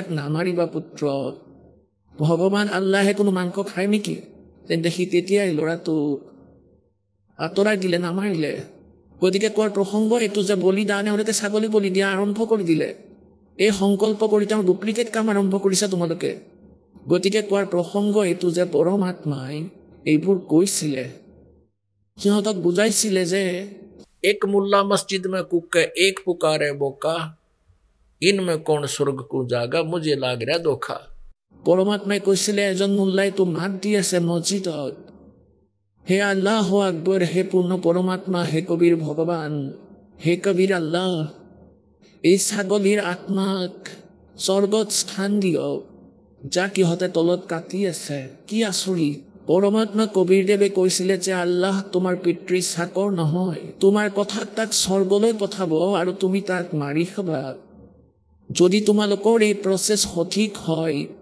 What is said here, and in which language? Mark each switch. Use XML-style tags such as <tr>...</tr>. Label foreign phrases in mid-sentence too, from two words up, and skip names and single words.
<as>নামাৰিবা পুত্ৰ ভগৱান আল্লাহে কোনো মাংস খায় নেকি তেন্তে সি তেতিয়াই ল'ৰাটো আঁতৰাই দিলে নামাৰিলে গতিকে কোৱাৰ প্ৰসংগ এইটো যে বলিদান এওঁলোকে ছাগলী বলি দিয়া আৰম্ভ কৰি দিলে এই সংকল্প কৰি তেওঁ ডুপ্লিকেট কাম আৰম্ভ কৰিছে তোমালোকে গতিকে কোৱাৰ প্ৰসংগ এইটো যে পৰমাত্মাই এইবোৰ কৈছিলে সিহঁতক বুজাইছিলে যে</as> <hi>एक मुल्ला मस्जिद में कुके एक पुकारे बोका इनमें कौन स्वर्ग को जागा मुझे लाग रहा धोखा</hi> <as>পৰমাত্মাই কৈছিলে এজন মোল্লাই তো মাত দি আছে মছজিদত হে</as> <ar>الله أكبر</ar> <as>হে পূৰ্ণ পৰমাত্মা হে কবিৰ ভগৱান হে কবিৰ আল্লাহ এই ছাগলীৰ আত্মাক স্বৰ্গত স্থান দিয়ক যাক ইহঁতে তলত কাটি আছে কি আচৰিত পৰমাত্মা কবিৰ দেৱে কৈছিলে যে আল্লাহ তোমাৰ পিতৃ চাকৰ নহয় তোমাৰ কথাত তাক স্বৰ্গলৈ পঠাব আৰু তুমি তাক মাৰি খাবা যদি তোমালোকৰ এই প্ৰচেছ সঠিক হয়</as>